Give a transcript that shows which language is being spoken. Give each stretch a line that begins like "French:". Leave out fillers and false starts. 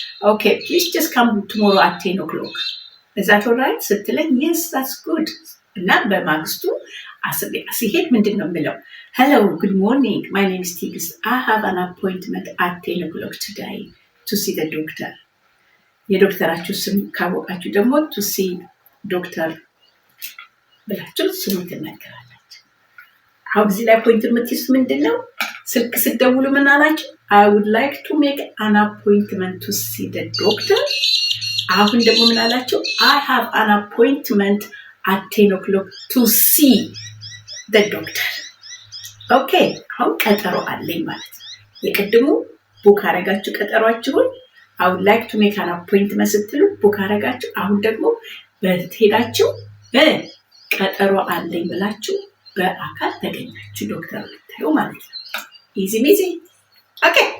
English: ኦኬ please just come tomorrow at 10 o'clock. is that all right
Amharic: ስትለኝ
English: yes that's good።
Amharic: እና በማግስቱ ሲሄድ ምንድነው የምለው?
English: hello, good morning, my name is Tigist, I have an appointment at 10 o'clock today to see the doctor.
Amharic: የዶክተራችሁ ስም ካወቃችሁ ደግሞ
English: to see doctor
Amharic: ብላችሁ ስሙን ትናገራላችሁ። አሁን እዚህ ላይ ፖይንት የምትይዙት ምንድነው? ስልክ ስትደውሉ ምን አላችሁ?
English: I would like to make an appointment to see the doctor
Amharic: አሁን ደግሞ ምን አላቸው?
English: I have an appointment at 10 o'clock to see the doctor.
Amharic: ኦኬ አሁን ቀጠሮ አለኝ ማለት ነው። የቅድሙ ቡክ አረጋችሁ ቀጠሯችሁን
English: I would like to make an appointment
Amharic: ስትሉ ቡክ አረጋችሁ። አሁን ደግሞ በትሄዳችሁ ቀጠሮ አለኝ ብላችሁ በአካል ተገኛችሁ ዶክተር ልታዩ ማለት ነው። ኢዚ ሚዚ። ኦኬ